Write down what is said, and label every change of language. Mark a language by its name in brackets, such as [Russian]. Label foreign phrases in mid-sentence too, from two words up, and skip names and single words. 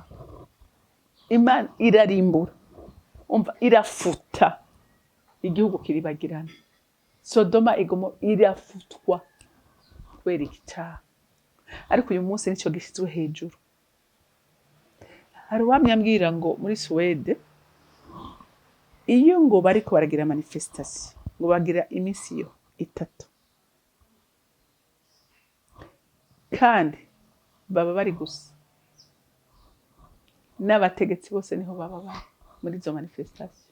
[Kinyarwanda] Imana irarimbura, umva irafuta igihugu kiribagirana. Sodoma Igomora irafutwa kubera iki cyaha. Ariko uyu munsi nicyo gishyizwe hejuru. [Rundi] Hari uwamyambwira ngo muri Suwede iyo ngo bariko baragira manifestation ngo bagira iminsi yo 3 kandi baba bari gusa n'abategetsi bose niho baba bari muri izo manifestation.